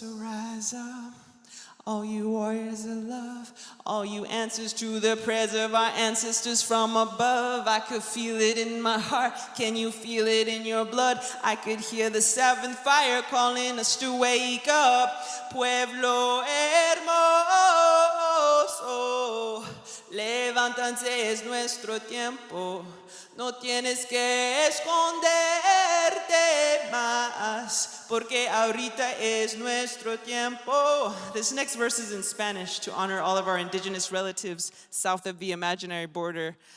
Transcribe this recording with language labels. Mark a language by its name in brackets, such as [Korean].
[English] So rise up, all you warriors of love, all you answers to the prayers of our ancestors from above. I could feel it in my heart. Can you feel it in your blood? I could hear the seventh fire calling us to wake up. [Spanish] Pueblo hermoso, levántate, es nuestro tiempo. No tienes que esconderte más, porque ahorita es nuestro tiempo. [English] This next verse is in Spanish to honor all of our indigenous relatives south of the imaginary border.